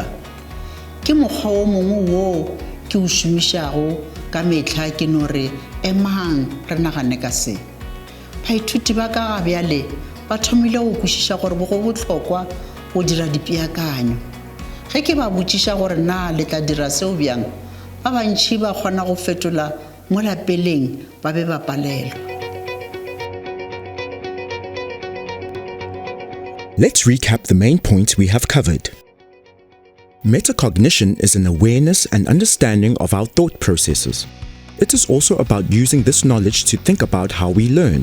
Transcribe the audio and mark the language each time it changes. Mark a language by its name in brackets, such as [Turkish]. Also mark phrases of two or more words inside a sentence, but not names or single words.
[Northern Sotho] Ke mokgwa o mongwe wo ke o šomišago ka mehla ke no re emang re nagane ka se. Baithuti ba ka ga bjale ba thomile go kwešiša gore go bohlokwa go dira dipeakanyo. Ge ke ba botšiša gore na le tla dira seo bjang, ba bantši ba kgona go fetola mo lapeleng ba be ba palelwa. [English] Let's recap the main points we have covered. Metacognition is an awareness and understanding of our thought processes. It is also about using this knowledge to think about how we learn.